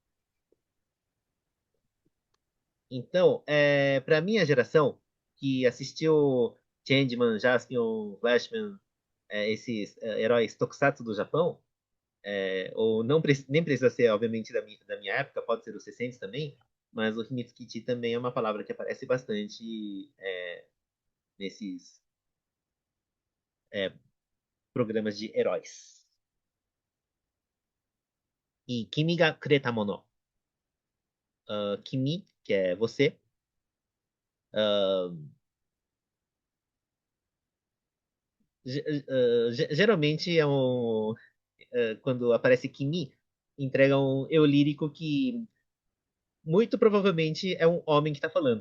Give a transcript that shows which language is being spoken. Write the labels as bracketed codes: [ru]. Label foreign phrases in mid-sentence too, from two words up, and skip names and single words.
[pt] Então, para minha geração, que assistiu Changeman, Jaspion, Flashman, esses heróis tokusatsu do Japão, ou não nem precisa ser, obviamente, da minha época, pode ser dos 60 também, mas o Himitsukichi também é uma palavra que aparece bastante nesses é, programas de heróis. [ja] E 君がくれたもの. Kimi, [pt] que é você. ah, Geralmente quando aparece Kimi, entrega um eu lírico que muito provavelmente é um homem que está falando.